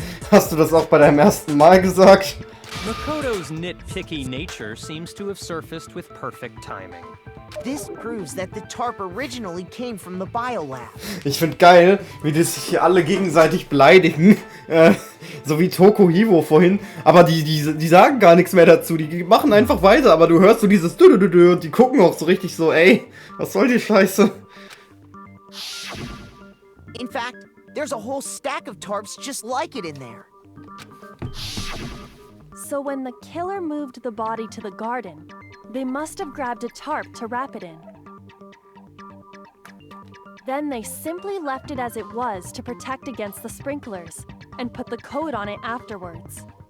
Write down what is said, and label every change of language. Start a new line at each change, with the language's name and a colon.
German: Hast du das auch bei deinem ersten Mal gesagt?
English: Makoto's nitpicky nature seems to have surfaced with perfect timing. This proves that the tarp originally came from the biolab.
German: Ich find geil, wie die sich hier alle gegenseitig beleidigen. So wie Toko Hivo vorhin. Aber die sagen gar nichts mehr dazu. Die machen einfach weiter. Aber du hörst so dieses Dü-dü-dü-dü und die gucken auch so richtig so, ey, was soll die Scheiße?
English: In fact, there's a whole stack of tarps just like it in there. So when the killer moved the body to the garden, they must have grabbed a tarp to wrap it in. Then they simply left it as it was to protect against the sprinklers, and put the coat on it afterwards.